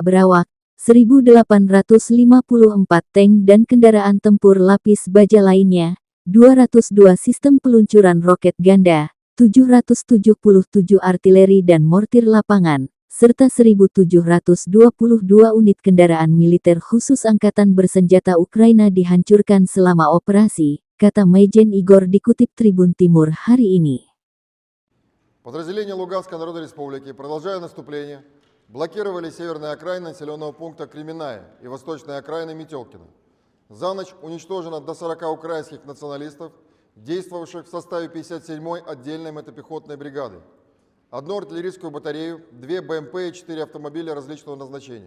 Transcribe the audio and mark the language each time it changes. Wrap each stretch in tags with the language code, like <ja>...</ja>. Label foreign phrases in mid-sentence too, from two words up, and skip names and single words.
<id>berawak, 1.854 tank dan kendaraan tempur lapis baja lainnya, 202 sistem peluncuran roket ganda, 777 artileri dan mortir lapangan, serta 1.722 unit kendaraan militer khusus Angkatan Bersenjata Ukraina dihancurkan selama operasi, kata Majen Igor dikutip Tribun Timur hari ini.</id> <ru>Подразделения Луганской Народной Республики, продолжая наступление, блокировали северные окраины населенного пункта Кременная и восточные окраины Метелкина. За ночь уничтожено до 40 украинских националистов, действовавших в составе 57-й отдельной мотопехотной бригады, 1 артиллерийскую батарею, 2 БМП и 4 автомобиля различного назначения.</ru>